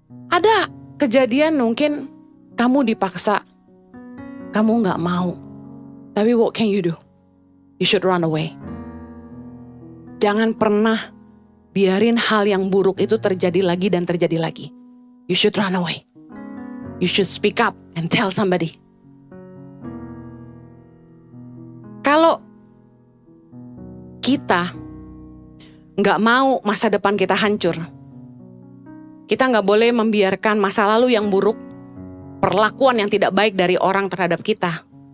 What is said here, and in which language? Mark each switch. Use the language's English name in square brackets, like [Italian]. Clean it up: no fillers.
[Indonesian] Ada kejadian mungkin kamu dipaksa, kamu gak mau. Tapi [English] what can you do? You should run away. [Indonesian] Jangan pernah biarin hal yang buruk itu terjadi lagi dan terjadi lagi. [English] You should run away. You should speak up and tell somebody. [Indonesian] Kalau kita gak mau masa depan kita hancur, kita gak boleh membiarkan masa lalu yang buruk, perlakuan yang tidak baik dari orang terhadap kita